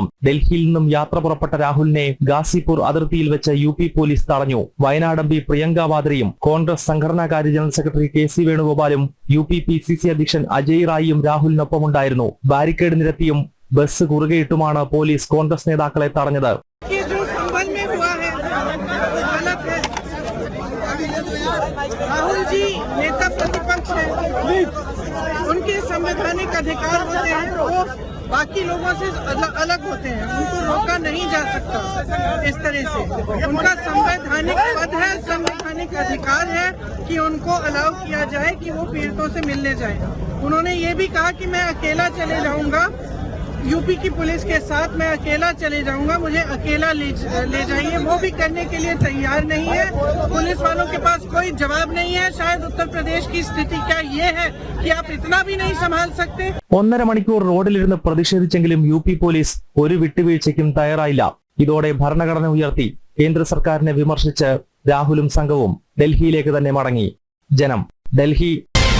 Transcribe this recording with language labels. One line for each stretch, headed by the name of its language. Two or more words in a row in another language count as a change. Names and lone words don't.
Malayalam: ഡൽഹിയിൽ നിന്നും യാത്ര പുറപ്പെട്ട രാഹുലിനെ ഗാസിപൂർ അതിർത്തിയിൽ വെച്ച് യു.പി. പോലീസ് തടഞ്ഞു. വയനാട് എം.പി. പ്രിയങ്ക വാദ്രയും കോൺഗ്രസ് സംഘടനാകാര്യ ജനറൽ സെക്രട്ടറി കെ.സി. വേണുഗോപാലും യു.പി. പി.സി.സി. അധ്യക്ഷൻ അജയ് റായിയും രാഹുലിനൊപ്പമുണ്ടായിരുന്നു. ബാരിക്കേഡ് നിരത്തിയും ബസ് കുറുകെയിട്ടുമാണ് പോലീസ് കോൺഗ്രസ് നേതാക്കളെ തടഞ്ഞത്.
Hindi: राहुल जी नेता प्रतिपक्ष है, उनके संवैधानिक अधिकार होते हैं, वो बाकी लोगों से अलग होते हैं, उनको रोका नहीं जा सकता। इस तरह से उनका संवैधानिक पद है, संवैधानिक अधिकार है कि उनको अलाउ किया जाए कि वो पीड़ितों से मिलने जाए। उन्होंने ये भी कहा कि मैं अकेला चले जाऊंगा, यूपी की पुलिस के साथ मैं अकेला चले जाऊंगा, मुझे अकेला ले जाइए। वो भी करने के लिए तैयार नहीं है। पुलिस वालों के पास कोई जवाब नहीं है। शायद उत्तर प्रदेश की स्थिति क्या ये है कि आप इतना भी नहीं संभाल सकते।
Malayalam: 1.5 മണിക്കൂർ റോഡിലിരുന്ന് പ്രതിഷേധിച്ചെങ്കിലും യു.പി. പോലീസ് ഒരു വിട്ടുവീഴ്ചയ്ക്കും തയ്യാറായില്ല. ഇതോടെ ഭരണഘടന ഉയർത്തി കേന്ദ്ര സർക്കാരിനെ വിമർശിച്ച് രാഹുലും സംഘവും ഡൽഹിയിലേക്ക് തന്നെ മടങ്ങി. ജനം, ഡൽഹി.